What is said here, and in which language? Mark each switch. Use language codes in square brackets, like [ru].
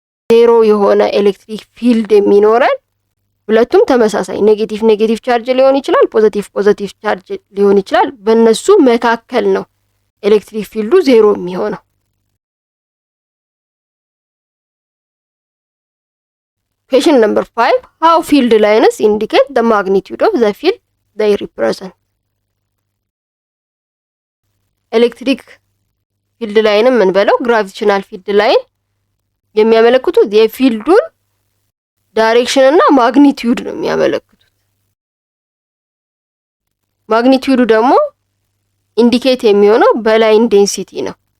[am] 0 የሆነ ኤሌክትሪክ ፊልድ የሚኖረን ሁለቱም ተመሳሳይ ኔጌቲቭ ቻርጅ ሊሆን ይችላል፣ ፖዚቲቭ ቻርጅ ሊሆን ይችላል። በእነሱ መካከል ነው ኤሌክትሪክ ፊልዱ 0 የሚሆነው። [en] Question number 5. How field lines indicate the magnitude of the field they represent? [am] ኤሌክትሪክ ፊልድ ላይንም ምን በለው ግራቪቴሽናል ፊልድ ላይን የሚያመለክቱት የፊልዱን ዳይሬክሽን እና ማግኒቲዩድ ነው የሚያመለክቱት። ማግኒቲዩዱ ደግሞ ኢንዲኬት የሚሆነው በላይን ዴንሲቲ ነው።